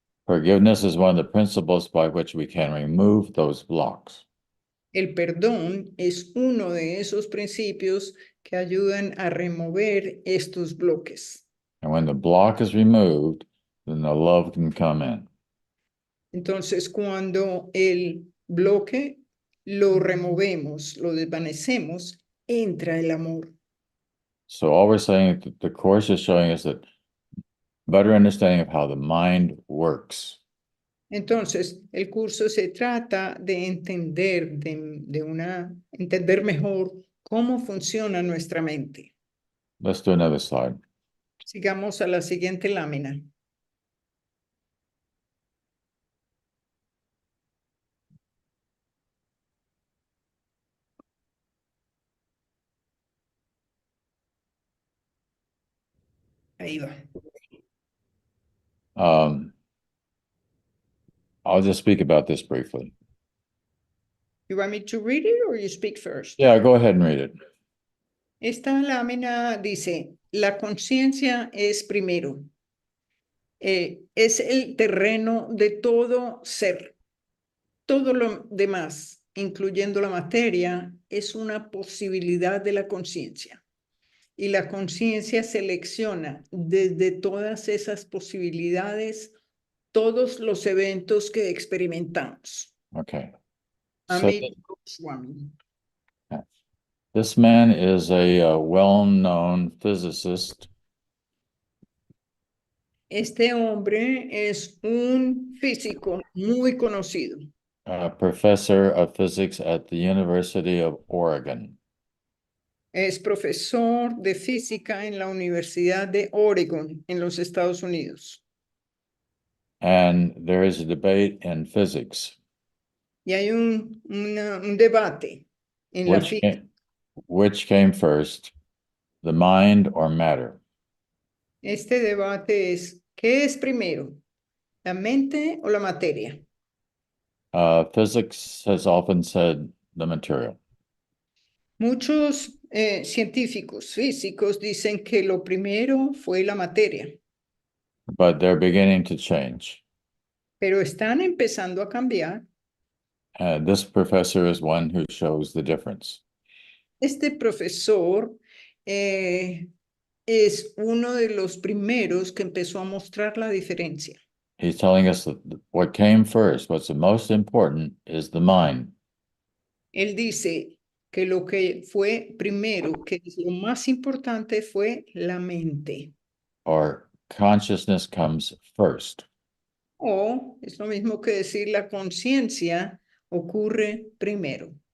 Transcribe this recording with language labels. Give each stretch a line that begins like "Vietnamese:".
English: Forgiveness is one of the principles by which we can remove those blocks.
Spanish: El perdón es uno de esos principios que ayudan a remover estos bloques.
English: And when the block is removed, then the love can come in.
Spanish: Entonces, cuando el bloque lo removemos, lo desvanecemos, entra el amor.
English: So all we're saying, the Course is showing us that better understanding of how the mind works.
Spanish: Entonces, el curso se trata de entender, entender mejor cómo funciona nuestra mente.
English: Let's do another slide.
Spanish: Sigamos a la siguiente lámina. Ahí va.
English: I'll just speak about this briefly. You want me to read it or you speak first? Yeah, go ahead and read it.
Spanish: Esta lámina dice, la conciencia es primero. Es el terreno de todo ser. Todo lo demás, incluyendo la materia, es una posibilidad de la conciencia. Y la conciencia selecciona desde todas esas posibilidades todos los eventos que experimentamos.
English: Okay. Amigo Swami. This man is a well-known physicist.
Spanish: Este hombre es un físico muy conocido.
English: Professor of physics at the University of Oregon.
Spanish: Es profesor de física en la Universidad de Oregon, en los Estados Unidos.
English: And there is a debate in physics.
Spanish: Y hay un debate en la física.
English: Which came first, the mind or matter?
Spanish: Este debate es, ¿qué es primero? ¿La mente o la materia?
English: Physics has often said the material.
Spanish: Muchos científicos físicos dicen que lo primero fue la materia,
English: But they're beginning to change.
Spanish: pero están empezando a cambiar.
English: This professor is one who shows the difference.
Spanish: Este profesor es uno de los primeros que empezó a mostrar la diferencia.
English: He's telling us that what came first, what's the most important, is the mind.
Spanish: Él dice que lo que fue primero, que es lo más importante, fue la mente.
English: Or consciousness comes first.
Spanish: O es lo mismo que decir la conciencia ocurre primero.